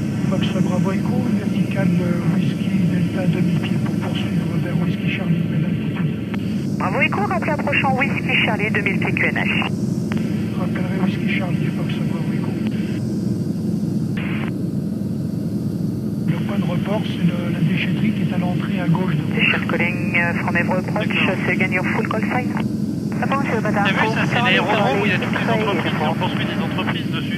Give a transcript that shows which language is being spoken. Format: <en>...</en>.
<fr>Fox Bravo Echo, vertical Whisky Delta 2000 pieds pour poursuivre vers Whisky Charlie, même altitude. Bravo Echo, rappelez approchant Whisky Charlie 2000 pieds QNH. Rappellerai Whisky Charlie, Fox Bravo Echo. Le point de report, c'est la déchetterie qui est à l'entrée à gauche de</fr> <en>Station calling from Evreux approach, so again your full call sign.</en> <fr>Bonjour madame. T'as vu ça, c'est l'aérodrome où il y a toutes les entreprises, on poursuit des entreprises dessus.</fr>